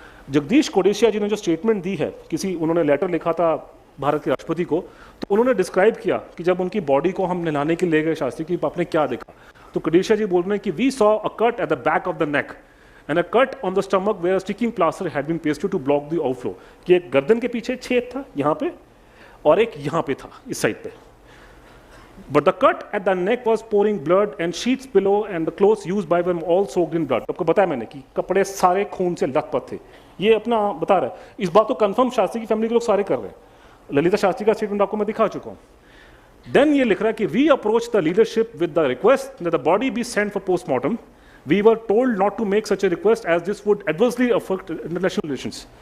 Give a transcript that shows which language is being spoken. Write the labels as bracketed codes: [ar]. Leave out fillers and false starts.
[hi] जगदीश कोडिसिया जी ने जो स्टेटमेंट दी है, किसी उन्होंने लेटर लिखा था भारत के राष्ट्रपति को, तो उन्होंने डिस्क्राइब किया कि जब उनकी बॉडी को हम नहलाने के लिए गए शास्त्री की, आपने क्या देखा। तो कोडिसिया जी बोल रहे हैं कि [en] We saw a cut at the back of the neck and a cut on the stomach where a sticking plaster had been pasted to block the outflow. [hi] कि एक गर्दन के पीछे छेद था यहाँ पे और एक यहाँ पे था इस साइड पे। [en] But the cut at the neck was pouring blood and sheets below and the clothes used by them all soaked in blood। [hi] आपको बताया मैंने कि कपड़े सारे खून से लथपथ थे। ये अपना बता रहा है। इस बात को कंफर्म शास्त्री की फैमिली के लोग सारे कर रहे हैं। ललिता शास्त्री का स्टेटमेंट आपको मैं दिखा चुका हूँ। [en] then [hi] ये लिख रहा है कि [en] We approach the leadership with the request that the body be sent for postmortem. We were told not to make such a request as this would adversely affect international relations.